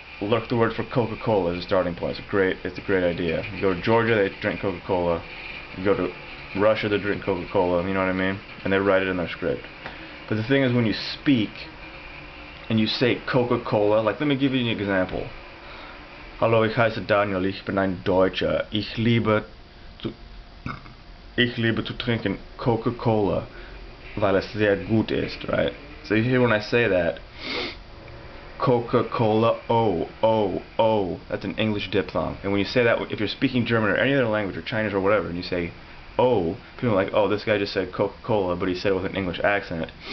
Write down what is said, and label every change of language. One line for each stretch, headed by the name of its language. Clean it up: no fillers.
English: Look the word for Coca-Cola as a starting point. It's a great idea. You go to Georgia, they drink Coca-Cola. You go to Russia, they drink Coca-Cola. You know what I mean? And they write it in their script. But the thing is, when you speak and you say Coca-Cola, like let me give you an example.
German: Hallo, ich heiße Daniel, ich bin ein Deutscher. Ich liebe zu trinken Coca-Cola, weil es sehr gut ist,
English: right? So you hear when I say that, Coca-Cola, oh, that's an English diphthong. And when you say that, if you're speaking German or any other language or Chinese or whatever, and you say oh, people are like, oh, this guy just said Coca-Cola, but he said it with an English accent.